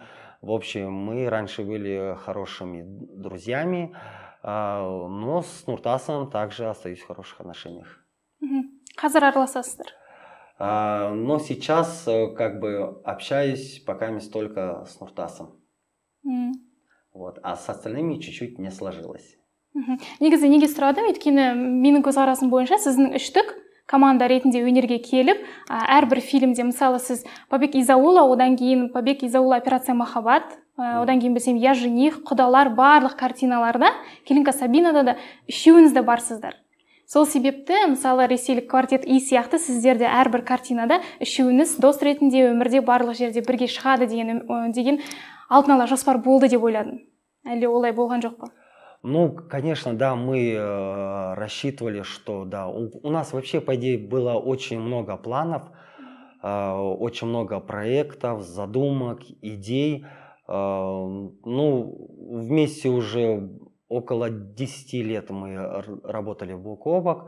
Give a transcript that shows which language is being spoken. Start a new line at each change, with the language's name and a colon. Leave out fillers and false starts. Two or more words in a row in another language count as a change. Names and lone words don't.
Russian: В общем, мы раньше были хорошими друзьями, но с Нуртасом также остаюсь в хороших отношениях.
Kazakh: Қазір араласасыздар?
Russian: Но сейчас как бы общаюсь пока только с Нуртасом. Вот, а с остальными чуть-чуть не сложилось.
Kazakh: Негізі неге сұрадым, өйткені менің көзқарасым бойынша сіздің үштік команда ретінде өнерге келіп, әрбір фильмде, мысалы, сіз Побег из аула, одан кейін Побег из аула, Операция Махаббат, одан кейін білсем Я жених, Құдалар, барлық картиналарда, Келинка Сабинада да үшеуіңіз де барсыздар. Сол себепті, мысалы, ресейлік квартет И сияқты сіздерде әрбір картинада үшеуіңіз дос ретінде өмірде барлық жерде бірге шығады деген алдын ала жоспар болды деп ойладым. Әлде олай болған жоқ па?
Russian: Ну, конечно, да, мы рассчитывали, что да, у нас вообще, по идее, было очень много планов, очень много проектов, задумок, идей. Ну, вместе уже около 10 лет мы работали бок о бок.